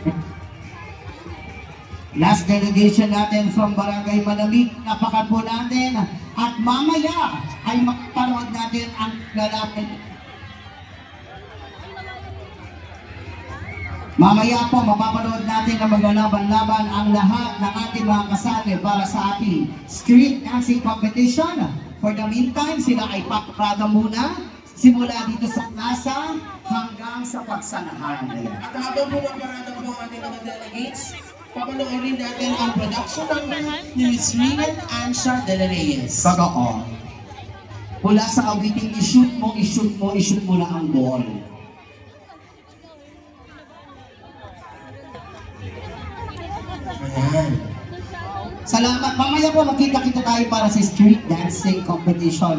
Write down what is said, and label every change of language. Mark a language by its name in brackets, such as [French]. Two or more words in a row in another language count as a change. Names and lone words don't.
[English] Last delegation [Filipino] natin from Barangay Malamig, napakan po natin at mamaya ay mapanood natin ang lalapit. Mamaya po mapapanood natin na maglalaban-laban ang lahat ng ating mga kasali para sa ating [English] street dancing competition. For the meantime, [Filipino] sila ay paparada muna simula dito sa plaza hanggang sa pagsanahan. Ayan. At habang pumaparada po ang ating mga delegates, papanoorin natin ang [English] production number [Filipino] ni Miss Rinan Ansha de la Reyes. Totoo. Mula sa awiting i-shoot mo, i-shoot mo, i-shoot mo na ang ball. Ayan. Salamat. Mamaya po magkita-kita tayo para sa [English] street dancing competition.